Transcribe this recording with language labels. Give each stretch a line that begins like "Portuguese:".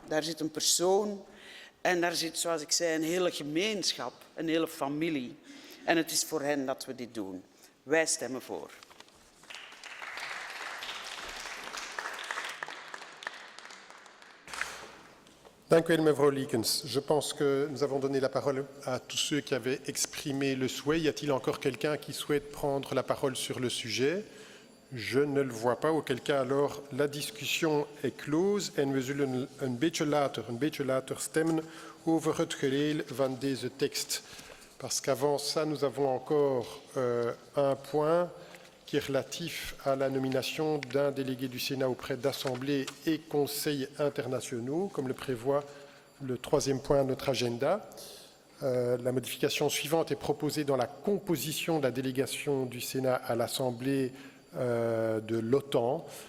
Dutch: Daar zit een persoon en daar zit, zoals ik zei, een hele gemeenschap, een hele familie. En het is voor hen dat we dit doen. Wij stemmen voor. Dank u wel, mevrouw Liekens.
French: Je pense que nous avons donné la parole à tous ceux qui avaient exprimé le souhait. Y a-t-il encore quelqu'un qui souhaite prendre la parole sur le sujet? Je ne le vois pas, auquel cas alors la discussion est close
Dutch: en we zullen een beetje later stemmen over het geheel van deze tekst.
French: Parce qu'avant ça, nous avons encore un point qui est relatif à la nomination d'un délégué du Sénat auprès d'assemblées et conseils internationaux, comme le prévoit le 3e point de notre agenda. La modification suivante est proposée dans la composition de la délégation du Sénat à l'Assemblée de l'OTAN.